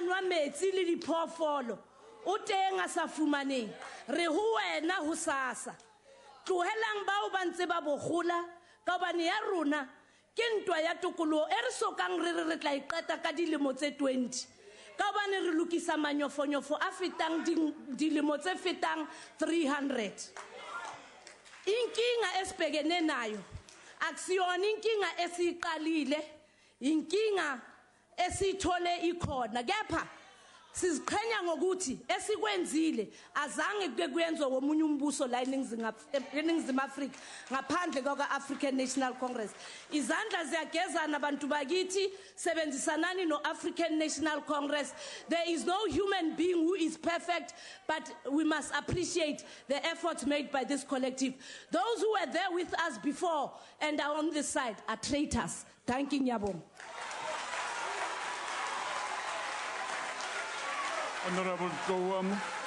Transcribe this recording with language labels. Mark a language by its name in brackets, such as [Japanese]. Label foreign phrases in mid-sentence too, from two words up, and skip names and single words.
[Southern Sotho] nwa metsi le diphoofolo o teng a sa fumaneng re ho wena ho sasa tlohelang bao ba ntse ba bogola ka hobane ya rona ke ntwa ya tokoloho e re sokang re tla iqeta ka dilemo tse 20 ka hobane re lokisa manyofonyofo a fetang dilemo tse fetang 300 [Zulu] inkinga esibhekene nayo akusiyona inkinga esiqalile inkinga esithole ikhona kepha siziqhenya ngokuthi esikwenzile azange kuke kuyenzwe womunye umbuso la eNingizimu Afrika ngaphandle kwa-African National Congress izandla ziyagezana abantu bakithi sebenzisanani no-African National Congress [English] there is no human being who is perfect but we must appreciate the efforts made by this collective those who were there with us before and are on this side are traitors thank you Nyabong. Honorable Gowam.